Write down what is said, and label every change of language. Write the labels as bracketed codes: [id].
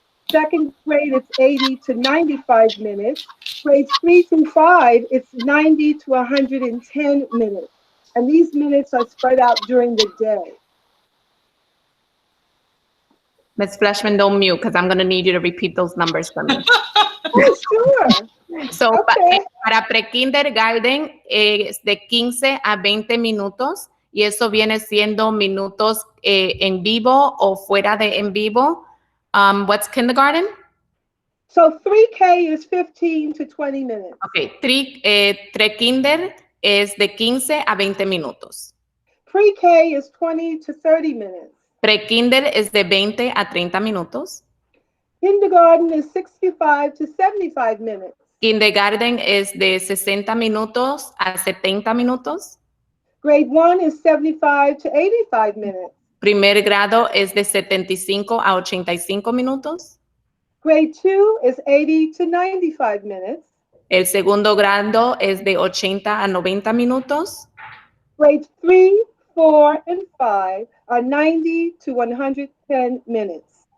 [en] Second grade, it's 80 to 95 minutes. Grades 3 through 5, it's 90 to 110 minutes. And these minutes are spread out during the day. Ms. Flashman, don't mute, because I'm going to need you to repeat those numbers for me. Sure. So, Okay. [es] para pre-kindergarten es de 15 a 20 minutos, y eso viene siendo minutos en vivo o fuera de en vivo. [en] What's kindergarten? So 3K is 15 to 20 minutes. [es] Okay, pre-kinder es de 15 a 20 minutos. [en] Pre-K is 20 to 30 minutes. [es] Pre-kinder es de 20 a 30 minutos. [en] Kindergarten is 65 to 75 minutes. [es] Kindergarten es de 60 minutos a 70 minutos. [en] Grade 1 is 75 to 85 minutes. [es] Primer grado es de 75 a 85 minutos. [en] Grade 2 is 80 to 95 minutes. [es] El segundo grado es de 80 a 90 minutos. [en] Grades 3, 4, and 5 are 90 to 110 minutes.